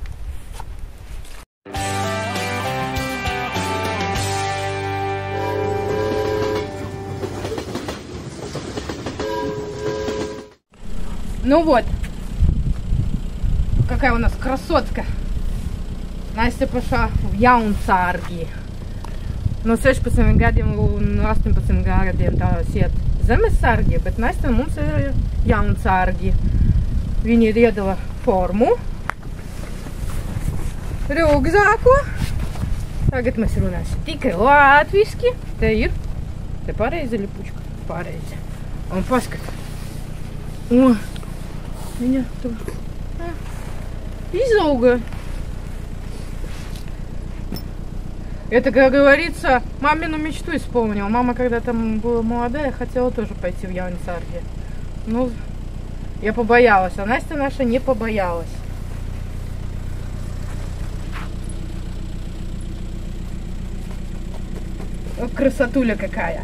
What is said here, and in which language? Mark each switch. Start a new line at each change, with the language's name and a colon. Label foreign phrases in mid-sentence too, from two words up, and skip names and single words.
Russian: Ну вот, какая у нас красотка. Настя пошла в Jaunzārgi.
Latvian: No 16 gadiem un 18 gadiem tās iet zemesargi, bet Настя mums ir Jaunzārgi. Viņi ir iedala formu, rūgzāko. Tagad mēs runāsim tikai latviski. Te pareizi lipučka, pareizi. Un paskat. O, viņa tur izauga.
Russian: Это, как говорится, мамину мечту исполнила. Мама, когда там была молодая, хотела тоже пойти в Jaunzārgi. Ну, я побоялась, а Настя наша не побоялась. Вот красотуля какая.